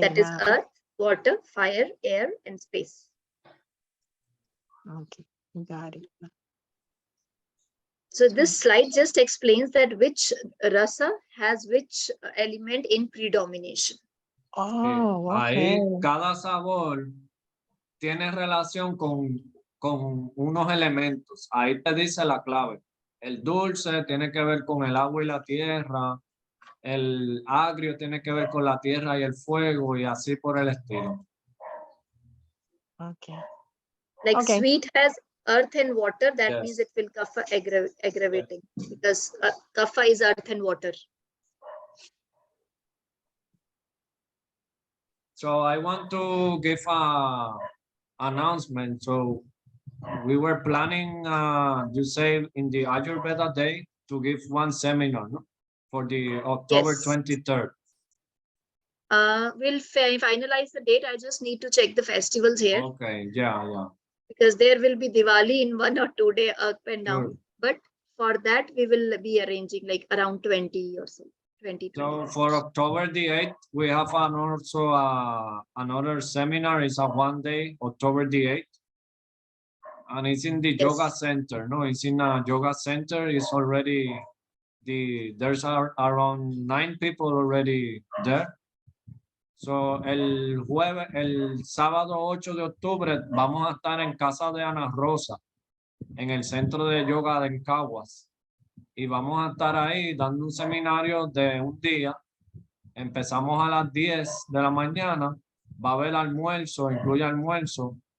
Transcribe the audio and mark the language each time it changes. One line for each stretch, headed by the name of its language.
English: That is now- earth, water, fire, air, and space. Okay, got it. So this slide just explains that which rasa has which element in predomination. Oh,
Spanish: Ahí okay. cada sabor tiene relación con unos elementos. Ahí te dice la clave. El dulce tiene que ver con el agua y la tierra. El agrio tiene que ver con la tierra y el fuego, y así por el estilo. Okay.
English: Like Okay. sweet has earth and water, that means Yes. it will kapha aggravating because kapha is earth and water. So I want to give a announcement. So we were planning, you say, in the Ayurveda Day to give one seminar, no? For the October Yes. 23rd. We'll finalize the date. I just need to check the festivals here Okay, yeah. because there will be Diwali in 1 or 2 days up and down. Sure. But for that, we will be arranging like around 20 or so. 20. So for October the 8th, we have another seminar. It's a 1 day, October the 8th. And it's in the yoga Yes. center. No, it's in a yoga center. It's already there's around 9 people already there.
Spanish: So el sábado 8 de octubre vamos a estar en casa de Ana Rosa, en el centro de yoga de Caguas. Y vamos a estar ahí dando un seminario de un día. Empezamos a las 10 de la mañana. Va a haber almuerzo, incluye almuerzo.